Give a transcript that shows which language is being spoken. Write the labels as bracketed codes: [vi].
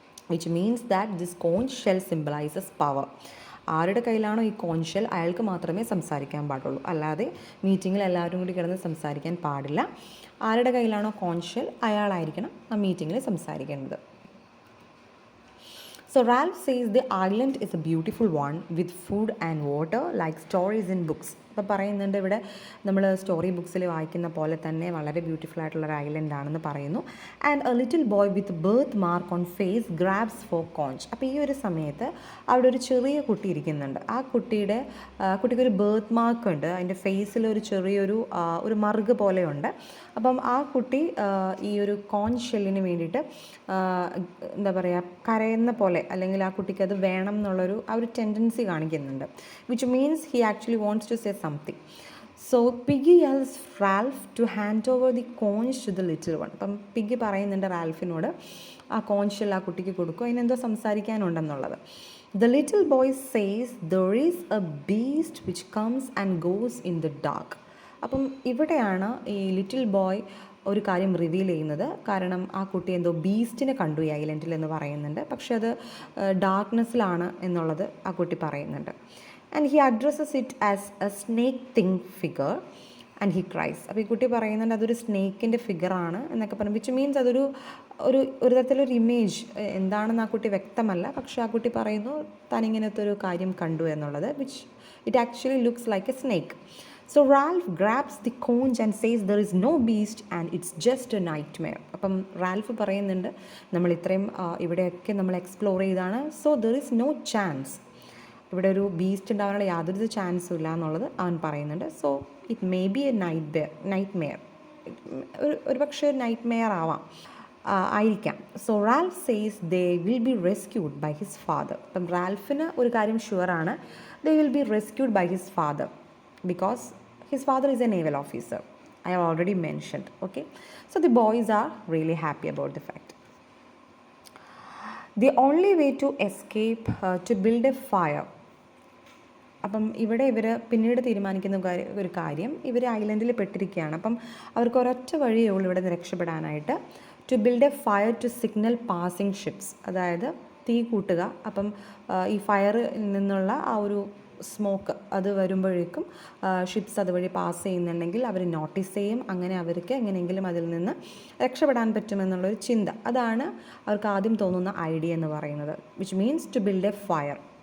[en] Which means that this conch shell symbolises power. [ml] ആരുടെ കയ്യിലാണോ ഈ conch shell അയാൾക്ക് മാത്രമേ സംസാരിക്കാൻ പാടുള്ളൂ, അല്ലാതെ മീറ്റിങ്ങിൽ എല്ലാവരും കൂടി കിടന്ന് സംസാരിക്കാൻ പാടില്ല. ആരുടെ കയ്യിലാണോ കോഞ്ച് ഷെൽ അയാളായിരിക്കണം ആ മീറ്റിങ്ങിൽ സംസാരിക്കേണ്ടത്. [en] So Ralph says the island is a beautiful one with food and water like stories in books. [ml] അപ്പോൾ പറയുന്നുണ്ട് ഇവിടെ നമ്മൾ സ്റ്റോറി ബുക്സിൽ വായിക്കുന്ന പോലെ തന്നെ വളരെ ബ്യൂട്ടിഫുൾ ആയിട്ടുള്ളൊരു ഐലൻഡ് ആണെന്ന് പറയുന്നു. [en] And a little boy with birth mark on face grabs for conch. [ml] അപ്പോൾ ഈ ഒരു സമയത്ത് അവിടെ ഒരു ചെറിയ കുട്ടി ഇരിക്കുന്നുണ്ട്. ആ കുട്ടിക്കൊരു ബർത്ത് മാർക്ക് ഉണ്ട്, അതിൻ്റെ ഫേസിൽ ഒരു ചെറിയൊരു ഒരു മറുക് പോലെയുണ്ട്. അപ്പം ആ കുട്ടി ഈ ഒരു കോഞ്ച് ഷെല്ലിന് വേണ്ടിയിട്ട് എന്താ പറയുക, കരയുന്ന പോലെ, അല്ലെങ്കിൽ ആ കുട്ടിക്ക് അത് വേണം എന്നുള്ളൊരു ആ ഒരു ടെൻഡൻസി കാണിക്കുന്നുണ്ട്. [en] Which means he actually wants to say something. So Piggy yells Ralph to hand over the conch to the little one. [ml] അപ്പം പിഗി പറയുന്നുണ്ട് റാൽഫിനോട് ആ കോൺഷ്യൽ ആ കുട്ടിക്ക് കൊടുക്കും, അതിനെന്തോ സംസാരിക്കാനുണ്ടെന്നുള്ളത്. [en] The little boy says there is a beast which comes and goes in the dark. [ml] അപ്പം ഇവിടെയാണ് ഈ little boy ഒരു കാര്യം റിവീൽ ചെയ്യുന്നത്. കാരണം ആ കുട്ടി എന്തോ ബീസ്റ്റിനെ കണ്ടു ഈ ഐലൻഡിൽ എന്ന് പറയുന്നുണ്ട്, പക്ഷെ അത് ഡാർക്ക്നെസ്സിലാണ് എന്നുള്ളത് ആ കുട്ടി പറയുന്നുണ്ട്. [en] And he addresses it as a snake thing figure and he cries. [ml] അപ്പോൾ ഈ കുട്ടി പറയുന്നുണ്ട് അതൊരു സ്നേക്കിൻ്റെ ഫിഗറാണ് എന്നൊക്കെ പറഞ്ഞു, വിച്ച് മീൻസ് അതൊരു ഒരു തരത്തിലൊരു ഇമേജ് എന്താണെന്ന് ആ കുട്ടി വ്യക്തമല്ല, പക്ഷേ ആ കുട്ടി പറയുന്നു താൻ ഇങ്ങനത്തെ ഒരു കാര്യം കണ്ടു എന്നുള്ളത്, [en] Which it actually looks like a snake. So Ralph grabs the conch and says there is no beast and it's just a nightmare. [ml] അപ്പം റാൽഫ് പറയുന്നുണ്ട് നമ്മൾ ഇത്രയും ഇവിടെയൊക്കെ നമ്മൾ എക്സ്പ്ലോർ ചെയ്താണ്, [en] so there is no chance, [ml] ഇവിടെ ഒരു ബീസ്റ്റ് ഉണ്ടാവാനുള്ള യാതൊരു ചാൻസും ഇല്ല എന്നുള്ളത് അവൻ പറയുന്നുണ്ട്. [en] so it may be a nightmare, [ml] ഒരു പക്ഷേ നൈറ്റ് മെയർ ആയിരിക്കാം. [en] So Ralph says they will be rescued by his father. [ml] അപ്പം റാൽഫിന് ഒരു കാര്യം ഷുവറാണ്, [en] They will be rescued by his father because his father is a naval officer. I have already mentioned. Okay, so the boys are really happy about the fact. The only way to escape to build a fire. [ml] അപ്പം ഇവിടെ ഇവർ പിന്നീട് തീരുമാനിക്കുന്ന ഒരു കാര്യം, ഇവർ ഐലൻഡിൽ പെട്ടിരിക്കുകയാണ്, അപ്പം അവർക്ക് ഒരൊറ്റ വഴിയേ ഉള്ളൂ ഇവിടെ നിന്ന് രക്ഷപ്പെടാനായിട്ട്. [en] to build a fire to signal passing ships, [ml] അതായത് തീ കൂട്ടുക. അപ്പം ഈ ഫയറിൽ നിന്നുള്ള ആ ഒരു സ്മോക്ക് അത് വരുമ്പോഴേക്കും ഷിപ്സ് അതുവഴി പാസ് ചെയ്യുന്നുണ്ടെങ്കിൽ അവർ നോട്ടീസ് ചെയ്യും, അങ്ങനെ അവർക്ക് എങ്ങനെയെങ്കിലും അതിൽ നിന്ന് രക്ഷപ്പെടാൻ പറ്റുമെന്നുള്ളൊരു ചിന്ത, അതാണ് അവർക്ക് ആദ്യം തോന്നുന്ന ഐഡിയ എന്ന് പറയുന്നത്, [en] Which means to build a fire.